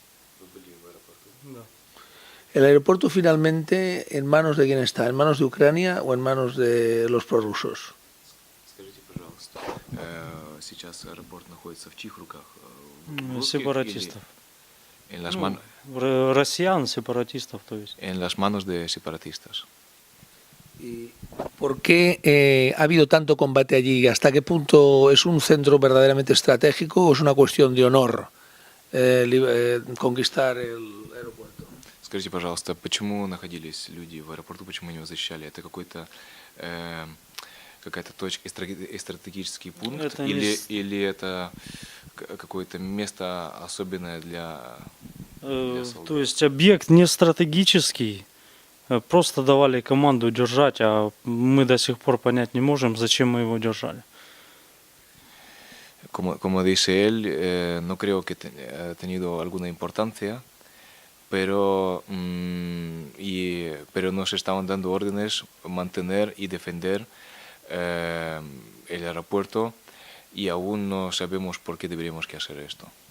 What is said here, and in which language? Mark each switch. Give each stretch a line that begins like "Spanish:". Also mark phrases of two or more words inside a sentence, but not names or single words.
Spanish: ¿El aeropuerto finalmente en manos de quién está? ¿En manos de Ucrania o en manos de los prorrusos?
Russian: Сепаратистов.
Spanish: En las manos.
Russian: Россиян, сепаратистов, то есть.
Spanish: En las manos de separatistas. ¿Y por qué ha habido tanto combate allí? ¿Hasta qué punto es un centro verdaderamente estratégico o es una cuestión de honor conquistar el aeropuerto?
Russian: Скажите, пожалуйста, почему находились люди в аэропорту, почему они его защищали? Это какая-то точка, стратегический пункт, или это какое-то место особенное для солдат? То есть объект не стратегический, просто давали команду держать, а мы до сих пор понять не можем, зачем мы его держали.
Spanish: Como dice él, no creo que haya tenido alguna importancia, pero nos estaban dando órdenes mantener y defender el aeropuerto y aún no sabemos por qué deberíamos que hacer esto.